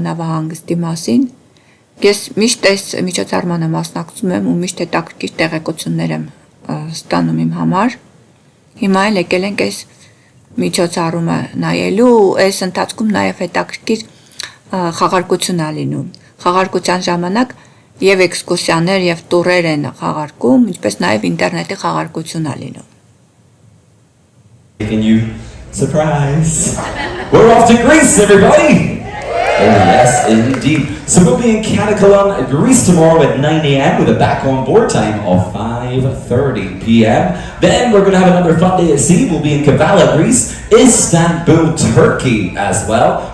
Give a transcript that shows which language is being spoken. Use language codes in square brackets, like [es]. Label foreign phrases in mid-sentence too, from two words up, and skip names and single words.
[hy] նավահանգստի մասին։ Ես միշտ այս միջոցառմանը մասնակցում եմ ու միշտ հետաքրքիր տեղեկություններ եմ ստանում իմ համար։ Հիմա էլ եկել ենք այս միջոցառումը նայելու, այս ընթացքում նաև հետաքրքիր խաղարկություն է լինում։ Խաղարկության ժամանակ եւ էքսկուրսիաներ եւ տուրեր են խաղարկում, ինչպես նաեւ ինտերնետի խաղարկություն է լինում։ [en] Taking you surprise. We're off to Greece, everybody! Oh yes, indeed. So we'll be in Canakalon, Greece tomorrow at 9 a.m. with a back on board time of 5:30 p.m. Then we're going to have another fun day at sea. We'll be in Kavala, Greece, Istanbul, Turkey as well.